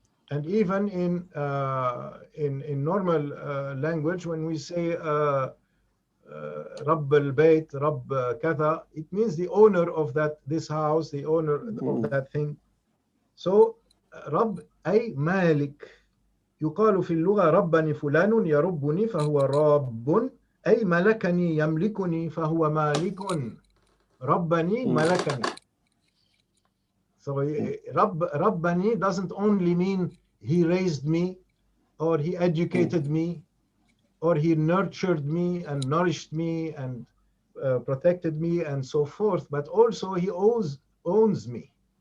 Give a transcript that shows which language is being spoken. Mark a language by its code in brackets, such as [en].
[en] And even in normal language, when we say [ar] Rabb al-Bayt, Rabb Katha, [en] it means the owner of this house, the owner of that thing. So [ar] Rabb أي مالك. يقال في اللغة ربني فلان يربني فهو راب، أي ملكني يملكني فهو مالك. ربني ملكني. [en] So ربني doesn't only mean he raised me, or he educated me, or he nurtured me and nourished me and protected me and so forth, but also he owns me.